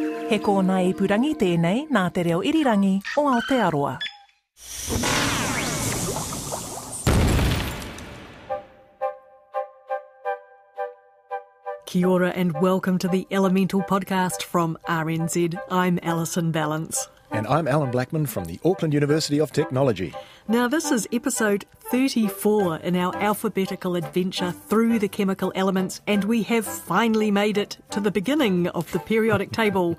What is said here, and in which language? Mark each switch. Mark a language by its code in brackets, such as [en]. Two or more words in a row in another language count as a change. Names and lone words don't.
[mi] He kōna ipurangi tēnei nā te reo irirangi o Aotearoa. Kia ora [en] and welcome to the Elemental Podcast from RNZ. I'm Alison Ballance. And I'm Allan Blackman from the Auckland University of Technology. Now this is episode 34 in our alphabetical adventure through the chemical elements, and we have finally made it to the beginning of the periodic table.